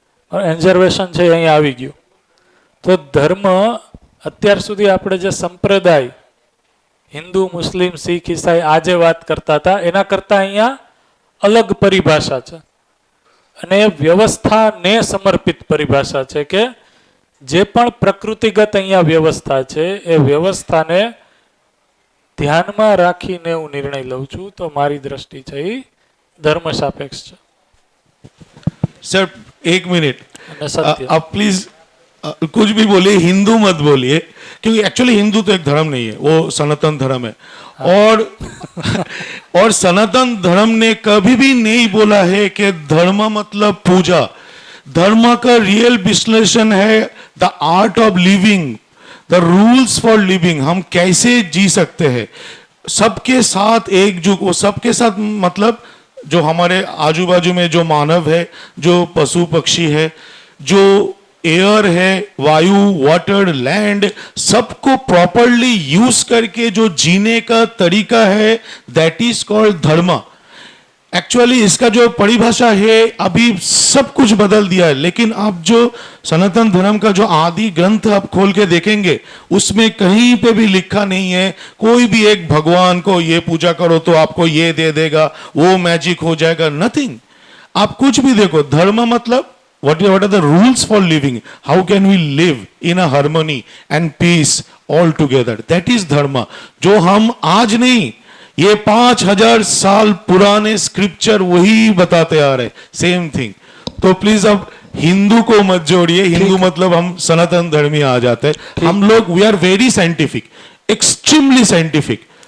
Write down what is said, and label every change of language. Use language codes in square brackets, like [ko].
[gu] Conservation છે અહીંયા આવી ગયું. તો ધર્મ અત્યાર સુધી આપણે જે સંપ્રદાય હિન્દુ, મુસ્લિમ, શીખ, ઈસાઈ આજે વાત કરતા હતા એના કરતાં અહીંયા અલગ પરિભાષા છે. અને એ વ્યવસ્થાને સમર્પિત પરિભાષા છે કે જે પણ પ્રકૃતિગત અહીંયા વ્યવસ્થા છે એ વ્યવસ્થાને ધ્યાનમાં રાખીને હું નિર્ણય લઉં છું, તો મારી દ્રષ્ટિ છે એ ધર્મ સાપેક્ષ છે [hi] सर एक मिनट, [gu] અને સત્ય। [hi] आप प्लीज कुछ भी बोलिए, हिंदू मत बोलिए, क्योंकि एक्चुअली हिंदू तो एक धर्म नहीं है, वो सनातन धर्म है। और सनातन धर्म ने कभी भी नहीं बोला है कि धर्म मतलब पूजा। धर्म का रियल विश्लेषण है the art of living, the rules for living, हम कैसे जी सकते हैं सबके साथ एकजुट। वो सबके साथ मतलब जो हमारे आजू बाजू में जो मानव है, जो पशु पक्षी है, जो एयर है, वायु, वाटर, लैंड, सबको प्रॉपरली यूज करके जो जीने का तरीका है, दैट इज कॉल्ड धर्म। एक्चुअली इसका जो परिभाषा है अभी सब कुछ बदल दिया है, लेकिन आप जो सनातन धर्म का जो आदि ग्रंथ आप खोल के देखेंगे उसमें कहीं पे भी लिखा नहीं है कोई भी एक भगवान को ये पूजा करो तो आपको ये दे देगा, वो मैजिक हो जाएगा, नथिंग। [en] आप कुछ भी देखो, धर्म मतलब what are the rules for living, how can we live in a harmony and peace all together, that is dharma। [hi] जो हम आज नहीं, ये 5000 साल पुराने स्क्रिप्चर वही बताते आ रहे, सेम थिंग। तो प्लीज अब हिंदू को मत जोड़िए, हिंदू मतलब हम सनातन धर्मी आ जाते हैं। [en] हम लोग we are very scientific, extremely scientific.